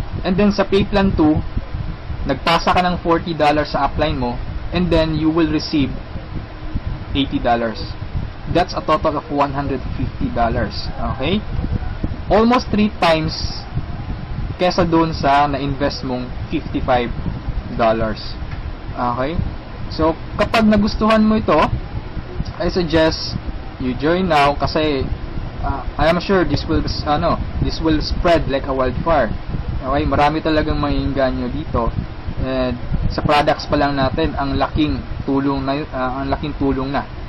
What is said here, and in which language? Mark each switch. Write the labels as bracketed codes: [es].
[tl] And then sa pay plan 2, nagpasa ka ng $40 sa upline mo. [en] And then you will receive $80. That's a total of $150. Okay? Almost 3 times [tl] kesa doon sa na-invest mong [en] $55. Okay? So, [tl] kapag nagustuhan mo ito, [en] I suggest you join now kasi I am sure this will spread like a wildfire. [tl] Okay? Marami talagang maiinganyo dito. And sa products pa lang natin, ang laking tulong na.